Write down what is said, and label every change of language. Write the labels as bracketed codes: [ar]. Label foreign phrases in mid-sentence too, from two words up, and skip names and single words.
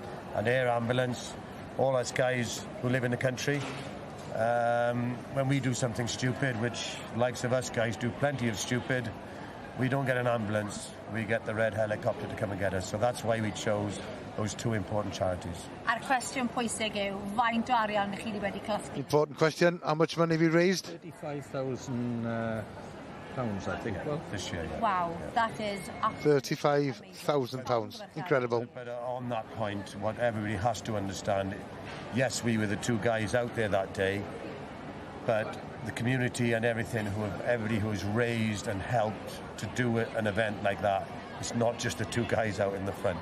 [en] And Air Ambulance, all us guys who live in the country, when we do something stupid, which likes of us guys do plenty of stupid, we don't get an ambulance, we get the red helicopter to come and get us. So that's why we chose those two important charities. [cy] A'r cwestiwn pwysig yw, faint o arian chi wedi casglu? [en] Important question. How much money have you raised? £35,000, I think, this year. Yeah. Wow, that is... £35,000. Incredible. But on that point, what everybody has to understand, yes, we were the two guys out there that day, but the community and everybody who has raised and helped to do an event like that it's not just the two guys out in the front.